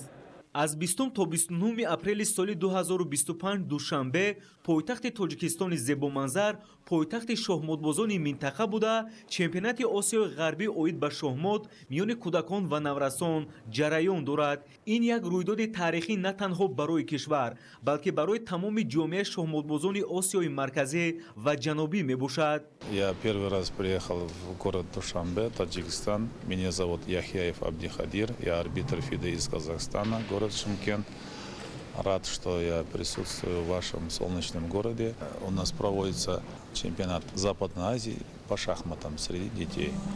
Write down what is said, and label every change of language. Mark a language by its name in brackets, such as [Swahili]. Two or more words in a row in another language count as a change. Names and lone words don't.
[Tajik] аз 20 то 29 апрели соли 2025 душанбе пойтахти тоҷикистони зебоманзар, пойтахти шоҳмотбозони минтақа буда, чемпионати осиёи ғарбӣ оид ба шоҳмот миёни кӯдакон ва наврасон ҷараён дорад. ин як рӯйдоди таърихӣ на танҳо барои кишвар, балки барои тамоми ҷомеаи шоҳмотбозони осиёи марказӣ ва ҷанубӣ мебошад. [Russian] Я первый раз приехал в город Душанбе, Таджикистан. Меня зовут Яхьяев Абдихадир, я арбитр ФИДЕ из Казахстана, город Шымкент. Рад, что я присутствую в вашем солнечном городе. У нас проводится чемпионат Западной Азии по шахматам среди детей.